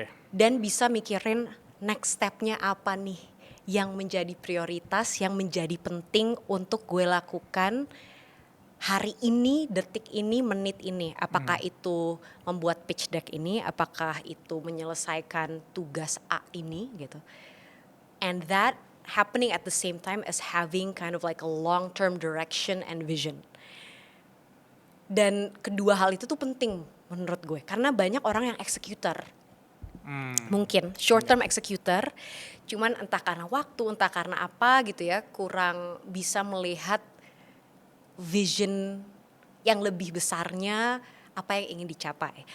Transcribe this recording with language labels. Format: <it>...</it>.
<id>Dan bisa mikirin next step-nya apa nih yang menjadi prioritas, yang menjadi penting untuk gue lakukan hari ini, detik ini, menit ini. Apakah itu membuat pitch deck ini, apakah itu menyelesaikan tugas A ini gitu.</id> <en>And that happening at the same time as having kind of like a long-term direction and vision.</en> <id>Dan kedua hal itu tuh penting menurut gue. Karena banyak orang yang executor. Mungkin short-term executor. Cuman entah karena waktu, entah karena apa gitu ya. Kurang bisa melihat vision yang lebih besarnya apa yang ingin dicapai.</id>